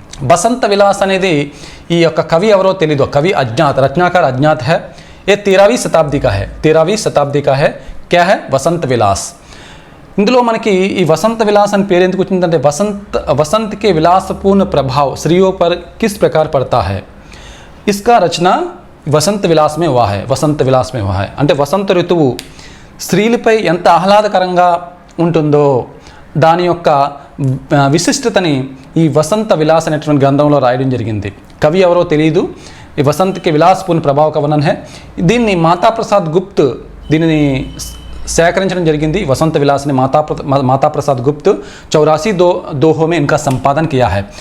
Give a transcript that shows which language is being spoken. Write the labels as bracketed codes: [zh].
[te] బసంత్ విలాస్ అనేది ఈ యొక్క కవి ఎవరో తెలీదు. [hi] కవి अज्ञात, रचनाकार अज्ञात है. ये 13वीं शताब्दी का है. 13वीं शताब्दी का है. क्या है? बसंत विलास. [te] ఇందులో మనకి ఈ వసంత విలాస్ అని పేరు ఎందుకు వచ్చిందంటే [hi] वसंत के विलासपूर्ण प्रभाव स्त्रियों पर किस प्रकार पड़ता है? इसका रचना वसंत विलास में हुआ है. वसंत विलास में हुआ है [te] అంటే వసంత ఋతువు స్త్రీలపై ఎంత ఆహ్లాదకరంగా ఉంటుందో దాని యొక్క విశిష్టతని ఈ వసంత విలాస్ అనేటువంటి గ్రంథంలో రాయడం జరిగింది. కవి ఎవరో తెలియదు. [hi] ఈ वसंत के विलासपूर्ण प्रभाव का वर्णन है. [te] దీన్ని మాతా ప్రసాద్ గుప్త్ దీనిని సేకరించడం జరిగింది. [hi] वसंत विलास ने माता प्रसाद गुप्त 84 दोहों में इनका संपादन किया है.